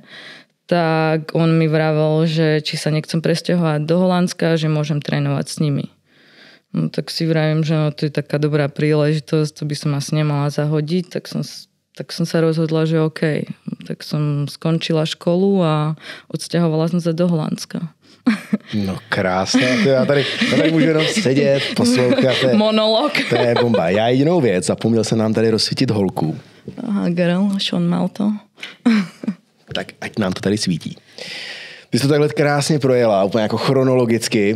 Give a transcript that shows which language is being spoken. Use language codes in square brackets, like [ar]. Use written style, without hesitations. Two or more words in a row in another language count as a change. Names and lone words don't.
[sk] Tak on mi vravel, že či sa nechcem presťahovať do Holandska, že môžem trénovať s nimi. No tak si vravím, že no, to je taká dobrá príležitosť, to by som asi nemala zahodiť, tak som sa rozhodla, že OK. Tak som skončila školu a odsťahovala som sa do Holandska. [cs] No krásné, já tady můžu jenom sedět, poslouchat. Monolog. To je bomba. Já jedinou věc, zapomněl jsem nám tady rozsvítit holku. Aha, girl, Sean Malto. Tak ať nám to tady svítí. Ty jsi to takhle krásně projela, úplně jako chronologicky.